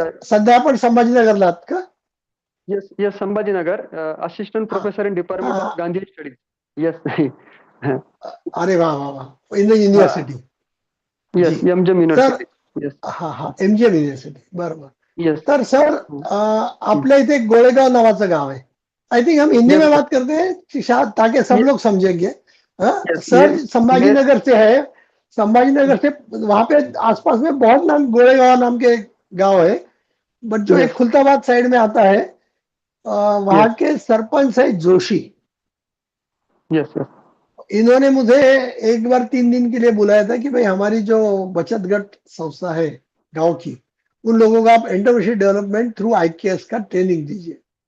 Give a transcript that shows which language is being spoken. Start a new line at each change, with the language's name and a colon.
Marathi: सध्या आपण संभाजीनगरला आहात का?
English: Yes yes, Sambhajinagar. Assistant professor in department of Gandhi studies. Yes.
Marathi: अरे वा वा वा.
English: In the university. Yes, MGM university. Yes. MGM university. बरोबर. Yes.
Marathi: तर सर आपल्या इथे गोळेगाव नावाचं गाव आहे.
Hindi: आई थिंक हम हिंदी में बात करते हैं ताकि सब लोग समझेंगे. सर ये संभाजी मैं नगर से है, संभाजी नगर से वहां पे आसपास में बहुत नाम गोरेगांव नाम के गांव है, बट जो एक
English: yes
Hindi: खुलताबाद साइड में आता है वहां
English: yes
Hindi: के सरपंच है जोशी।
English: yes yes
Hindi: इन्होंने मुझे एक बार 3 दिन के लिए बुलाया था कि भाई हमारी जो बचत गट संस्था है गांव की, उन लोगों को आप एंटरप्रेन्योरशिप डेवलपमेंट थ्रू आईकेएस का ट्रेनिंग दीजिए।